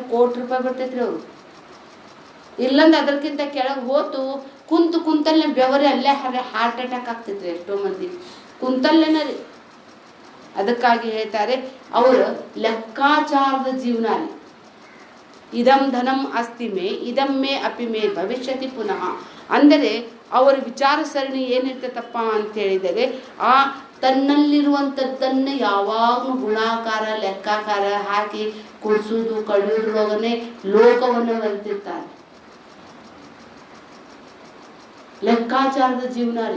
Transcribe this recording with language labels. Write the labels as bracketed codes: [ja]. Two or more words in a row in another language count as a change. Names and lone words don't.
[kn] ಕೋಟಿ ರೂಪಾಯಿ ಬರ್ತೈತ್ರಿ ಅವರು. ಇಲ್ಲಂದ್ರೆ ಅದಕ್ಕಿಂತ ಕೆಳಗೆ ಹೋತು ಕುಂತಲ್ಲೇ ಬೆವರಿ ಅಲ್ಲೇ [en] heart attack [kn] ಆಗ್ತೈತ್ರಿ ಎಷ್ಟೋ ಮಂದಿ ಕುಂತಲ್ಲೇನ ರೀ. ಅದಕ್ಕಾಗಿ ಹೇಳ್ತಾರೆ, ಅವರು ಲೆಕ್ಕಾಚಾರದ ಜೀವನ ರೀ. [sa] ಇದಂ ಧನಂ ಅಸ್ತಿ ಮೇ ಇದಂ ಮೇ ಅಪಿ ಮೇ ಭವಿಷ್ಯತಿ ಪುನಃ. [kn] ಅಂದರೆ ಅವರ ವಿಚಾರ ಸರಣಿ ಏನಿರ್ತೈತಪ್ಪ ಅಂತ ಹೇಳಿದರೆ ಆ ತನ್ನಲ್ಲಿರುವಂಥದ್ದನ್ನು ಯಾವಾಗಲೂ ಗುಣಾಕಾರ ಲೆಕ್ಕಾಕಾರ ಹಾಕಿ ಕುಡಿಸೋದು ಕಡಿಯೋದ್ರೊಳಗನೆ ಲೋಕವನ್ನು ಬರೆದಿರ್ತಾರೆ. ಲೆಕ್ಕಾಚಾರದ ಜೀವನ ರೀ.